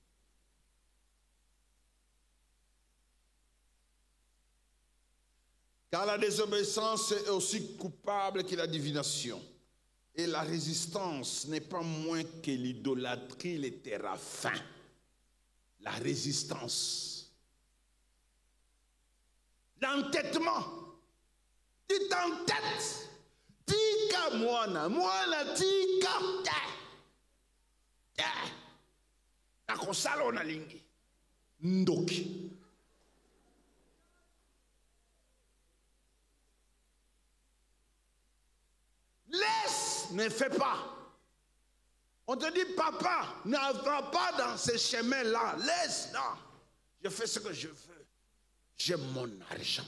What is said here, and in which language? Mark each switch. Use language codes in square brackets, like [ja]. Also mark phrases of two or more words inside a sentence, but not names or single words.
[fr] Car la désobéissance est aussi coupable que la divination. Et la résistance n'est pas moins que l'idolâtrie, les téraphins. La résistance. L'entêtement. Tu t'entêtes. [ln] Tika moana. Moana tika. Nakosala onalingi. Ndoki. [fr] Laisse, ne fais pas. On te dit, papa, ne va pas dans ces chemins-là. Laisse, non. Je fais ce que je veux. J'ai mon argent.